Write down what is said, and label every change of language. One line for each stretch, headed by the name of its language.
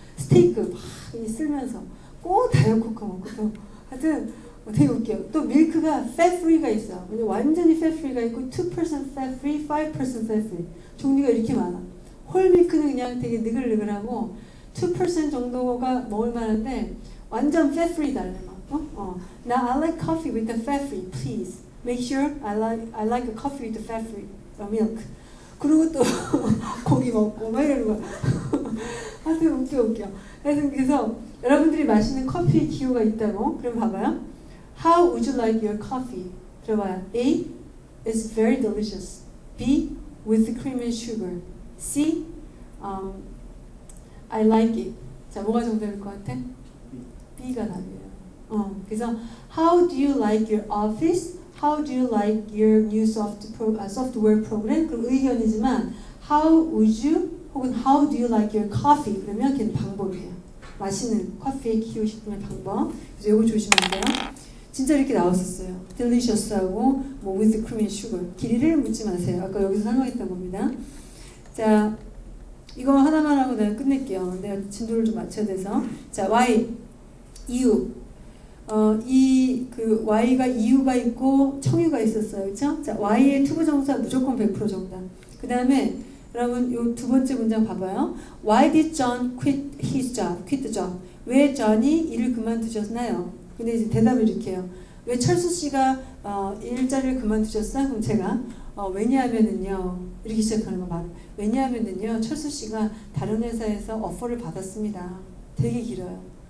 Korean: 스테이크 막 쓸면서 꼭 다이어코크 먹고 또 하여튼 되게 웃겨요. 또 밀크가 fat free가 있어. 완전히 fat free가 있고 2% fat free, 5% fat free 종류가 이렇게 많아. 홀 밀크는 그냥 되게 느글느글하고 2% 정도가 먹을 만한데 완전 fat free 달래 막.
English: Now I like coffee with the fat free, please. Make sure I like a coffee with the fat free milk.
Korean: 그리고 또 고기 먹고 막 이러는 거야. 하여튼 웃겨. 그래서 여러분들이 마시는 커피의 기호가 있다고. 그럼 봐봐요.
English: How would you like your coffee? 들어봐요. A. It's very delicious. B. With cream and sugar. C.
Korean: I like it. 자, 뭐가 정답일 것 같아? B가 답이에요.
English: 그래서 How do you like your office? How do you like your new software program? 그럼 의견이지만 How would you 혹은 How do you like your coffee?
Korean: 그러면 걔는 방법이에요. 마시는 커피의 기호식품의 방법. 그래서 이거 조심해야 돼요. 진짜 이렇게 나왔었어요.
English: Delicious하고 뭐 with cream and sugar.
Korean: 길이를 묻지 마세요. 아까 여기서 설명했던 겁니다. 자, 이거 하나만 하고 내가 끝낼게요. 내가 진도를 좀 맞춰야 돼서. 자, why? 이유. 이 그 y가 이유가 있고 청유가 있었어요. 그렇죠? 자, y의 투부정사 무조건 100% 정답. 그 다음에 여러분 요 두 번째 문장 봐봐요.
English: Why did John quit his job? quit the job.
Korean: 왜 존이 일을 그만두셨나요? 근데 이제 대답을 이렇게 해요. 왜 철수 씨가 일자리를 그만두셨어요? 그럼 제가 왜냐하면은요 이렇게 시작하는 거 말을. 왜냐하면은요 철수 씨가 다른 회사에서 오퍼를 받았습니다. 되게 길어요.